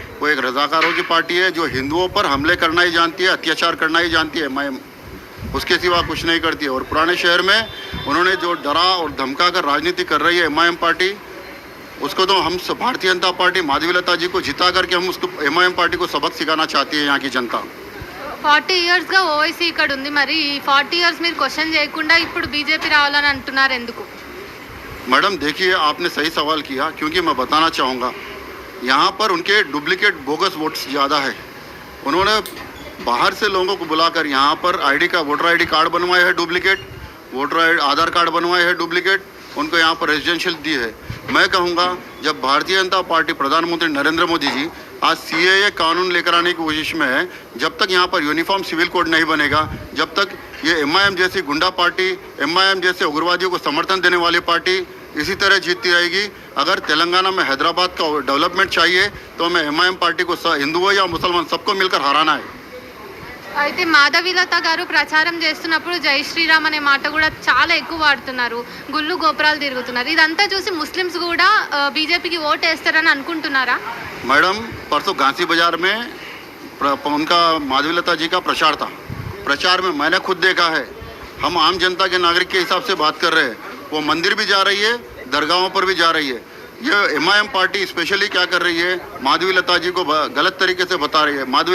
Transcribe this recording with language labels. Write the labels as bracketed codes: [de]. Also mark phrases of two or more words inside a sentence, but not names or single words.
[hi] वो एक रजाकारों की पार्टी है जो हिंदुओं पर हमले करना ही जानती है, अत्याचार करना ही जानती है एमआईएम, उसके सिवा कुछ नहीं करती है। और पुराने शहर में उन्होंने जो डरा और धमका कर राजनीति कर रही है एमआईएम पार्टी, उसको तो हम भारतीय जनता पार्टी माधवीलता जी को जिता करके हम उसको एमआईएम पार्टी को सबक सिखाना चाहती है यहाँ की जनता। [te] 40 ఇయర్స్గా ఓవైసీ ఇక్కడ ఉంది, మరి ఈ 40 ఇయర్స్ మీరు క్వశ్చన్ చేయకుండా ఇప్పుడు బీజేపీ రావాలని అంటున్నారు ఎందుకు? [hi] मैडम देखिए, आपने सही सवाल किया, क्योंकि मैं बताना चाहूँगा यहाँ पर उनके [en] duplicate bogus votes [hi] ज़्यादा है। उन्होंने बाहर से लोगों को बुलाकर यहाँ पर [en] voter ID card [hi] बनवाए हैं डुप्लीकेट, आधार कार्ड बनवाए हैं डुप्लीकेट, उनको यहाँ पर रेजिडेंशियल दी है। मैं कहूँगा जब भारतीय जनता पार्टी प्रधानमंत्री नरेंद्र मोदी जी आज सीएए कानून लेकर आने की कोशिश में है, जब तक यहाँ पर [en] uniform civil code [hi] नहीं बनेगा, जब तक ये एमआईएम जैसी गुंडा पार्टी, एमआईएम जैसे उग्रवादियों को समर्थन देने वाली पार्टी इसी तरह जीतती रहेगी। अगर तेलंगाना में हैदराबाद का डेवलपमेंट चाहिए तो हमें एमआईएम पार्टी को हिंदुओं या मुसलमान सबको मिलकर हराना है। [te] అయితే మాధవీలత గారు ప్రచారం చేస్తున్నప్పుడు [hi] जय श्रीराम [te] అనే మాట కూడా చాలా ఎక్కువ వాడుతున్నారు, గుళ్ళు గోపురాలు తిరుగుతున్నారు. ఇదంతా చూసి ముస్లిమ్స్ కూడా బీజేపీకి ఓట్ వేస్తారని అనుకుంటున్నారా? [hi] मैडम परसों घासी बाजार में उनका माधवीलता जी का प्रचार था। प्रचार में मैंने खुद देखा है, हम आम जनता के नागरिक के हिसाब से बात कर रहे हैं। वो मंदिर भी जा रही है, दरगाहों पर भी जा रही है। ये एमआईएम पार्टी स्पेशली क्या कर रही है, माधवीलता जी को गलत तरीके से बता रही है।